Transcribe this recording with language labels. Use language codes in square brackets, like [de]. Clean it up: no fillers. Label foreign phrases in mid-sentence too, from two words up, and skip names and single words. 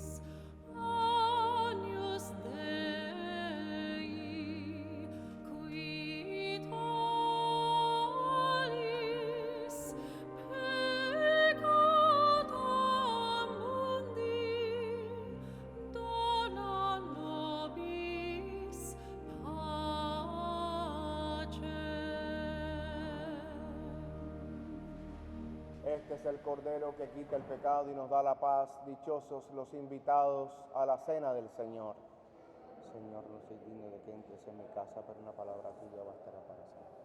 [la] Agnus Dei, qui tollis peccata mundi, dona nobis pacem. [es] Este es el Cordero que quita el pecado y nos da la paz. Dichosos los invitados a la cena del Señor. Señor, no soy digno de que entres en mi casa, pero una palabra tuya bastará para siempre.